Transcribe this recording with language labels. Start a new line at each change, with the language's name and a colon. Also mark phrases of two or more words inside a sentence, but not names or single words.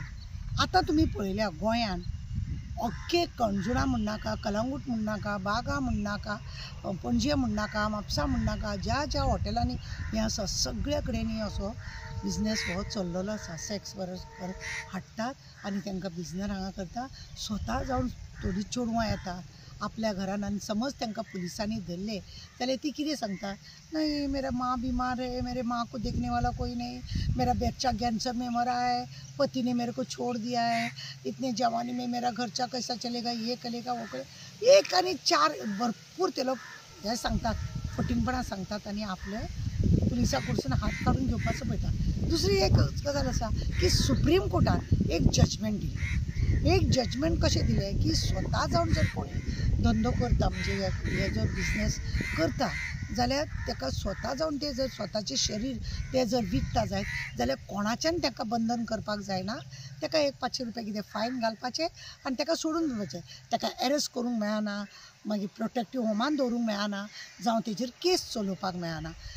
Konkani: आतां तुमी पळयल्या गोंयान अख्खे कणजुणा म्हणनाका, कलंगूट म्हणनाका, बागा म्हणनाका, पणजे म्हणनाका, म्हापसा म्हणनाका, ज्या ज्या हॉटेलांनी हें आसा सगळे कडेन असो बिजनेस हो चल्लेलो आसा।
English: sex worker
Konkani: हाडटात आनी तांकां बिजनेस हांगा करता, स्वता जावन थोडीं चेडवां येतात आपल्या घरान आनी समज तांकां पुलिसांनी धरले जाल्यार ती कितें सांगता,
Hindi: नहीं मेरा माँ बीमार है, मेरे माँ को देखने वाला कोई नहीं, मेरा बच्चा कैंसर में मरा है, पति ने मेरे को छोड़ दिया है, इतने जवानी में मेरा खर्चा कैसा चलेगा, ये करेगा वो करे,
Konkani: एक आनी चार भरपूर ते लोक हे सांगतात, फटिंगपणां सांगतात आनी आपले पुलिसां कडसून हात काडून घेवपाचो पळयतात। दुसरी एक गजाल आसा की सुप्रीम कोर्टान एक जजमेंट दिलें। एक जजमेंट कशें दिलें की स्वता जावन जर कोणी धंदो करता म्हणजे हे जर बिजनेस करता जाल्यार ताका स्वता जावन ते जर स्वताचें शरीर ते जर विकता जायत जाल्यार कोणाच्यान ताका बंधन करपाक जायना, ताका एक 500 रुपया कितें फायन घालपाचें आनी ताका सोडून दिवपाचें, ताका एरेस्ट करूंक मेळना, मागीर प्रोटेक्टीव होमान दवरूंक मेळना, जावं तेजेर केस चलोवपाक मेळना।